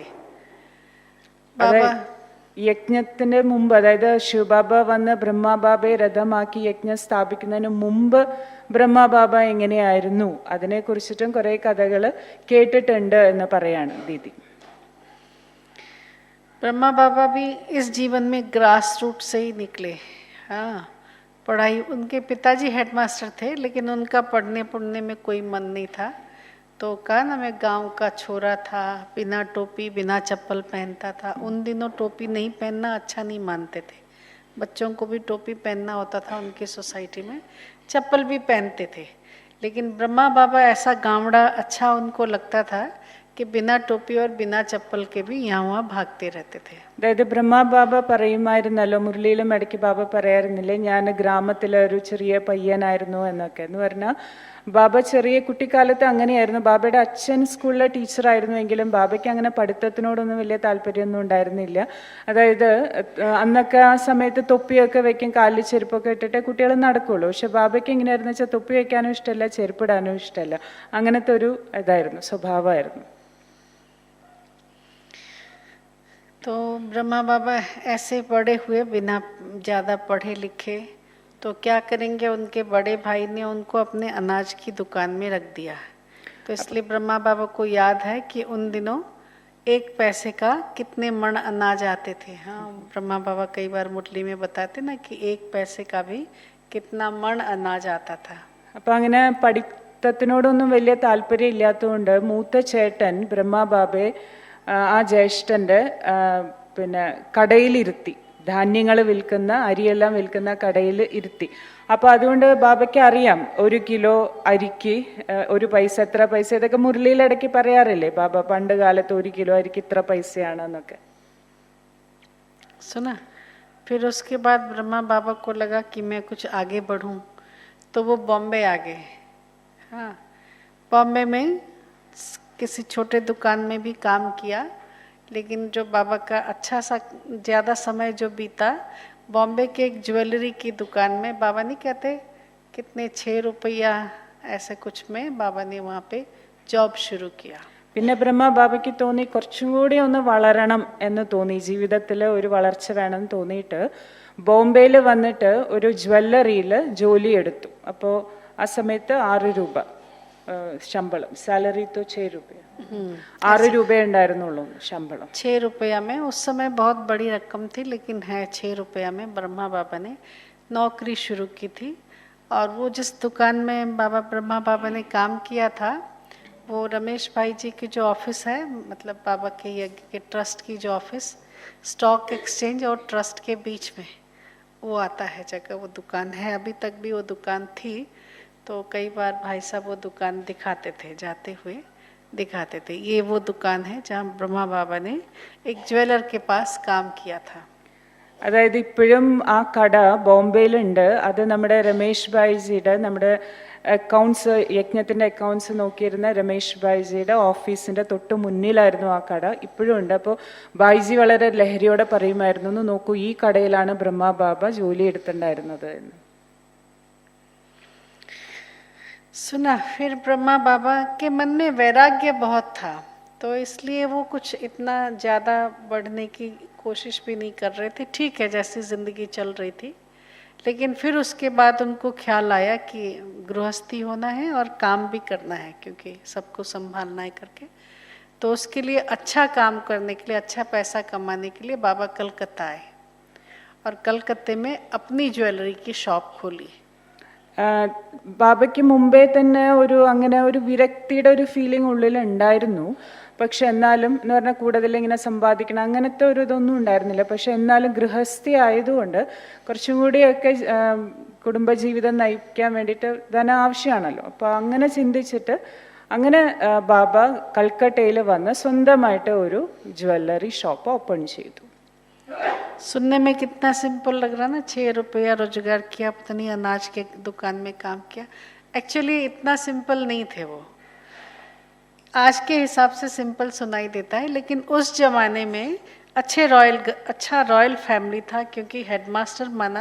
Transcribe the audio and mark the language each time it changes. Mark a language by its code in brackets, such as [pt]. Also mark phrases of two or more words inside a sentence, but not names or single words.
[hi] बाबा [ml] യജ്ഞത്തിന് മുമ്പ്, അതായത് ശിവബാബ വന്ന് ബ്രഹ്മബാബയെ രഥമാക്കി യജ്ഞം സ്ഥാപിക്കുന്നതിന് മുമ്പ് ബ്രഹ്മബാബ എങ്ങനെയായിരുന്നു, അതിനെക്കുറിച്ചിട്ടും കുറേ കഥകൾ കേട്ടിട്ടുണ്ട് എന്ന് പറയാണ് ദീദി. [hi] ब्रह्मा बाबा भी इस जीवन में [en] grass root [hi] से ही निकले। हाँ, पढ़ाई, उनके पिताजी हेडमास्टर थे लेकिन उनका पढ़ने में कोई मन नहीं था। तो कहा ना, मैं गांव का छोरा था, बिना टोपी बिना चप्पल पहनता था। उन दिनों टोपी नहीं पहनना अच्छा नहीं मानते थे, बच्चों को भी टोपी पहनना होता था उनकी सोसाइटी में, चप्पल भी पहनते थे। लेकिन ब्रह्मा बाबा ऐसा गावड़ा अच्छा उनको लगता था कि बिना टोपी और बिना चप्पल के भी यहाँ वहाँ भागते रहते थे। [ml] അതായത് ബ്രഹ്മ ബാബ പറയുമായിരുന്നല്ലോ, മുരളിയിലും ഇടയ്ക്ക് ബാബ പറയാറുന്നില്ലേ, ഞാൻ ഗ്രാമത്തിലെ ഒരു ചെറിയ പയ്യനായിരുന്നു എന്നൊക്കെ. എന്ന് പറഞ്ഞാൽ ബാബ ചെറിയ കുട്ടിക്കാലത്ത് അങ്ങനെയായിരുന്നു. ബാബയുടെ അച്ഛൻ സ്കൂളിലെ ടീച്ചറായിരുന്നുവെങ്കിലും ബാബയ്ക്ക് അങ്ങനെ പഠിത്തത്തിനോടൊന്നും വലിയ താല്പര്യമൊന്നും ഉണ്ടായിരുന്നില്ല. അതായത് അന്നൊക്കെ ആ സമയത്ത് തൊപ്പിയൊക്കെ വെക്കും, കാലിൽ ചെരുപ്പൊക്കെ ഇട്ടിട്ട് കുട്ടികൾ നടക്കുള്ളൂ. പക്ഷെ ബാബയ്ക്ക് എങ്ങനെയായിരുന്നു വെച്ചാൽ തൊപ്പി വെക്കാനും ഇഷ്ടമല്ല, ചെരുപ്പിടാനും ഇഷ്ടമല്ല. അങ്ങനത്തെ ഒരു ഇതായിരുന്നു, സ്വഭാവമായിരുന്നു. [hi] तो ब्रह्मा बाबा ऐसे बड़े हुए बिना ज़्यादा पढ़े लिखे, तो क्या करेंगे, उनके बड़े भाई ने उनको अपने अनाज की दुकान में रख दिया। तो इसलिए ब्रह्मा बाबा को याद है कि उन दिनों 1 पैसे का कितने मण अनाज आते थे। हाँ, ब्रह्मा बाबा कई बार मुरली में बताते ना कि 1 पैसे का भी कितना मण अनाज आता था। [ml] അപ്പം അങ്ങനെ പഠിത്തത്തിനോടൊന്നും വലിയ താല്പര്യം ഇല്ലാത്തതുകൊണ്ട് മൂത്ത ചേട്ടൻ ബ്രഹ്മ ബാബയെ ആ ജ്യേഷ്ഠൻ്റെ പിന്നെ കടയിലിരുത്തി, ധാന്യങ്ങൾ വിൽക്കുന്ന, അരിയെല്ലാം വിൽക്കുന്ന കടയിൽ ഇരുത്തി. അപ്പോൾ അതുകൊണ്ട് ബാബയ്ക്ക് അറിയാം 1 കിലോ അരിക്ക് 1 പൈസ, എത്ര പൈസ, ഇതൊക്കെ മുരളിയിലിടയ്ക്ക് പറയാറില്ലേ ബാബ പണ്ട് കാലത്ത് 1 കിലോ അരിക്ക് ഇത്ര പൈസയാണെന്നൊക്കെ. [hi] सुना। फिर उसके बाद ब्रह्मा बाबा को लगा कि मैं कुछ आगे बढ़ूं, तो वो बॉम्बे आ गए। हाँ, बॉम्बे में किसी छोटे दुकान में भी काम किया, लेकिन जो बाबा का अच्छा सा ज़्यादा समय जो बीता बॉम्बे के एक ज्वेलरी की दुकान में, बाबा नहीं कहते कितने 6 रुपया ऐसे कुछ में बाबा ने वहाँ पे जॉब शुरू किया। [ml] പിന്നെ ബ്രഹ്മ ബാബയ്ക്ക് തോന്നി കുറച്ചും കൂടി ഒന്ന് വളരണം എന്ന് തോന്നി, ജീവിതത്തിൽ ഒരു വളർച്ച വേണമെന്ന് തോന്നിയിട്ട് ബോംബെയിൽ വന്നിട്ട് ഒരു ജ്വല്ലറിയിൽ ജോലി എടുത്തു. അപ്പോൾ ആ സമയത്ത് 6 രൂപ ശമ്പളം, സാലറി [hi] तो 6 रुपया, [ml] 6 രൂപ ഉണ്ടായിരുന്നുള്ളൂ ശമ്പളം. [hi] 6 रुपया में उस समय बहुत बड़ी रकम थी, लेकिन है 6 रुपया में ब्रह्मा बाबा ने नौकरी शुरू की थी। और वो जिस दुकान में बाबा ब्रह्मा बाबा ने काम किया था, वो रमेश भाई जी की जो ऑफिस है, मतलब बाबा के यज्ञ के ट्रस्ट की जो ऑफिस [en] stock exchange [hi] और ट्रस्ट के बीच में वो आता है जगह, वो दुकान है, अभी तक भी वो दुकान थी। तो कई बार भाई साहब वो दुकान दिखाते थे, जाते हुए दिखाते थे। ये वो दुकान है जहाँ ब्रह्मा बाबा ने एक ज्वेलर के पास काम किया था। [ml] അതായത് ഇപ്പോഴും ആ കട ബോംബെയിലുണ്ട്. അത് നമ്മുടെ രമേശ് ഭായിജിയുടെ, നമ്മുടെ അക്കൗണ്ട്സ്, യജ്ഞത്തിൻ്റെ അക്കൗണ്ട്സ് നോക്കിയിരുന്ന രമേശ് ഭായിജിയുടെ ഓഫീസിൻ്റെ തൊട്ട് മുന്നിലായിരുന്നു ആ കട, ഇപ്പോഴും ഉണ്ട്. അപ്പോൾ ഭായിജി വളരെ ലഹരിയോടെ പറയുമായിരുന്നു, നോക്കൂ ഈ കടയിലാണ് ബ്രഹ്മ ബാബ ജോലി എടുത്തിട്ടുണ്ടായിരുന്നത് എന്ന്. [hi] सुना। फिर ब्रह्मा बाबा के मन में वैराग्य बहुत था, तो इसलिए वो कुछ इतना ज़्यादा बढ़ने की कोशिश भी नहीं कर रहे थे। ठीक है, जैसी ज़िंदगी चल रही थी, लेकिन फिर उसके बाद उनको ख्याल आया कि गृहस्थी होना है और काम भी करना है, क्योंकि सबको संभालना है करके। तो उसके लिए अच्छा काम करने के लिए, अच्छा पैसा कमाने के लिए बाबा कलकत्ता आए और कलकत्ते में अपनी ज्वेलरी की शॉप खोली। [ml] ബാബയ്ക്ക് മുമ്പേ തന്നെ അങ്ങനെ ഒരു വിരക്തിയുടെ ഒരു ഫീലിംഗ് ഉള്ളിൽ ഉണ്ടായിരുന്നു. പക്ഷെ എന്നാലും എന്ന് പറഞ്ഞാൽ കൂടുതൽ ഇങ്ങനെ സമ്പാദിക്കണം അങ്ങനത്തെ ഒരു ഇതൊന്നും ഉണ്ടായിരുന്നില്ല. പക്ഷെ എന്നാലും ഗൃഹസ്ഥി ആയതുകൊണ്ട് കുറച്ചും കൂടിയൊക്കെ കുടുംബജീവിതം നയിക്കാൻ വേണ്ടിയിട്ട് ധനം ആവശ്യമാണല്ലോ. അപ്പോൾ അങ്ങനെ ചിന്തിച്ചിട്ട് അങ്ങനെ ബാബ കൽക്കട്ടയിൽ വന്ന് സ്വന്തമായിട്ട് ഒരു [en] jewellery shop open [ml] ചെയ്തു. [hi] सुनने में कितना सिंपल लग रहा ना, 6 रुपया रोजगार किया, पता नहीं अनाज के दुकान में काम किया। एक्चुअली इतना सिंपल नहीं थे वो, आज के हिसाब से सिंपल सुनाई देता है, लेकिन उस जमाने में अच्छा [en] royal family [hi] था, क्योंकि हेडमास्टर माना।